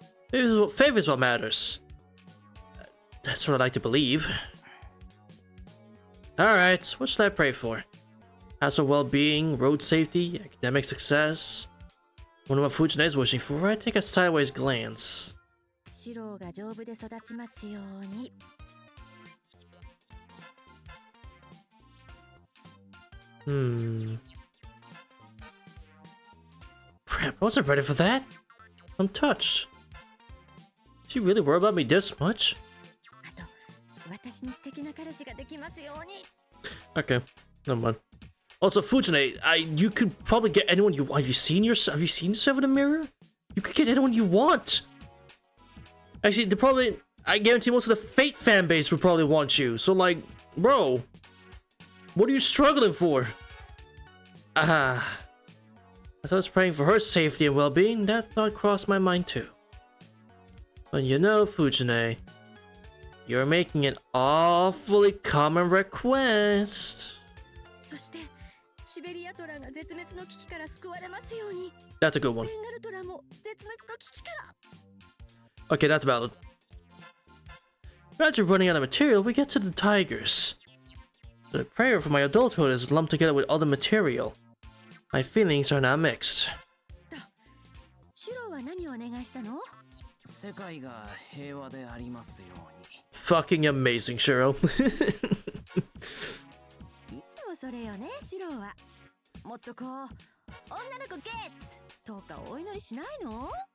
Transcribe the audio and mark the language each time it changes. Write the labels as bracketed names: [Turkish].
[English] Favors what matters. That's what I like to believe. Alright, what should I pray for? House well-being, road safety, academic success. Wonder what Fujine is wishing for. I take a sideways glance. [Japanese] シロが丈夫で育ちますように。 [English] Crap, I wasn't ready for that. I'm touched. Did you really worry about me this much? [Japanese] あと、私に素敵な彼氏ができますように。 [English] Okay, never mind. Also, Fujine, you could probably get anyone you want. Have you seen yourself in the mirror? You could get anyone you want. Actually, I guarantee most of the Fate fan base would probably want you. So, like, bro, what are you struggling for? As I was praying for her safety and well-being, that thought crossed my mind too. But you know, Fujine, you're making an awfully common request. [Japanese] そして、シベリアトラが絶滅の危機から救われますように。 [English] That's a good one. [Japanese] ベンガルトラも絶滅の危機から。 [English] Okay, that's valid. After running out of material, we get to the tigers. The prayer for my adulthood is lumped together with other material. My feelings are now mixed. [Japanese] シロは何をお願いしたの？世界が平和でありますように。 [English] Fucking amazing, Shiro. [Japanese] いつもそれよね、シロは。もっとこう、女の子ゲッツとかお祈りしないの？